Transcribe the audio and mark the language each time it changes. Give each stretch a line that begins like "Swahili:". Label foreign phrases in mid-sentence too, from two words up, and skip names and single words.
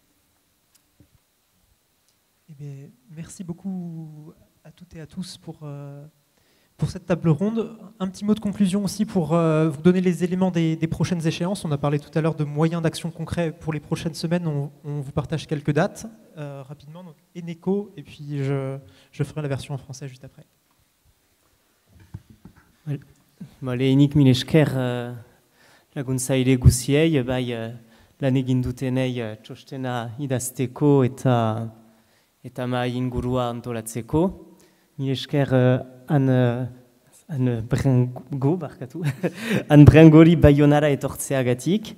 French: Eh bien, merci beaucoup à toutes et à tous pour cette table ronde. Un petit mot de conclusion aussi pour vous donner les éléments des prochaines échéances. On a parlé tout à l'heure de moyens d'action concrets pour les prochaines semaines. On vous partage quelques dates rapidement. Donc, Eneco, et puis je ferai la version en français juste après.
Basque: Lehenik mil esker laguntzaile guziei, lan egin dutenei txostena idazteko eta mahai ingurua antolatzeko. Mil esker han Brangori Bayonara etortzeagatik.